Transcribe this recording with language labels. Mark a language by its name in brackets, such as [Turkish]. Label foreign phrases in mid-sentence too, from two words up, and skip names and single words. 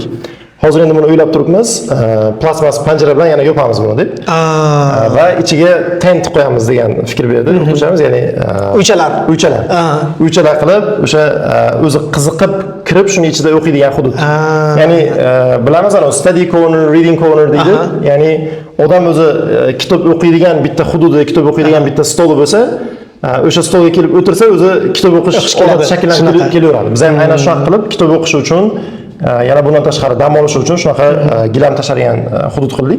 [Uzbek] Hozir endi buni o'ylab turibmiz, plasmas panjara bilan yana yopamiz buni deb. Va ichiga tent qo'yamiz degan fikr berdi o'qituvchimiz, ya'ni uychalar qilib, o'sha o'zi qiziqib kirib shuni ichida o'qiydigan hudud. Ya'ni bilamiz, [English] study corner, reading corner deydi. [Uzbek] Ya'ni odam o'zi kitob o'qiydigan bitta hududi, kitob o'qiydigan bitta stoli bo'lsa, o'sha stolga kelib o'tirsa, o'zi kitob o'qish odati shakllanib kelaveradi. Biz ham aynan shunaqa qilib kitob o'qish uchun, yana bundan tashqari dam olish uchun shunaqa gilam tashlagan hudud qildik.